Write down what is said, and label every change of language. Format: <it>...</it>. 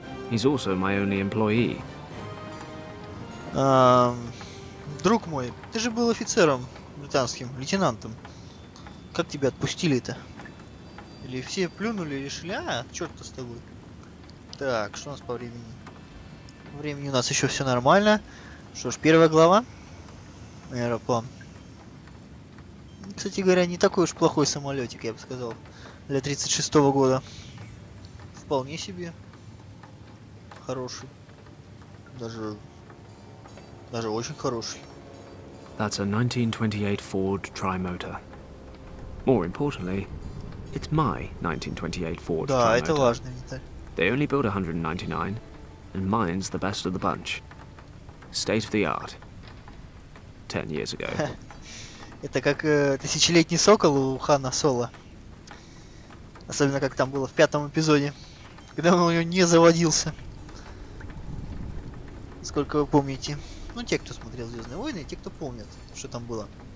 <en>He's also my only employee.</en> <ru>Друг мой, ты же был офицером британским, лейтенантом. Как тебя отпустили-то? Или все плюнули и решили, черт-то с тобой. Так, что у нас по времени? Времени у нас еще все нормально. Что ж, первая глава. Аэроплан. Кстати говоря, не такой уж плохой самолетик, я бы сказал. Для 36-го года. Вполне себе. Хороший. Даже очень хороший.</ru> <en>That's a 1928 Ford Trimotor. More importantly, it's my 1928 Ford</en> <ru>Да,</ru> <en>Trimotor.</en> <ru>это важная деталь.</ru> <en>They only built 199, and mine's the best of the bunch. State of the art. 10 years ago.</en> <ru>Это как тысячелетний сокол у Хана Соло. Особенно как там было в 5-м эпизоде. Когда он у него не заводился. Сколько вы помните. Ну, те, кто смотрел «Звездные войны», и те, кто помнят, что там было.</ru>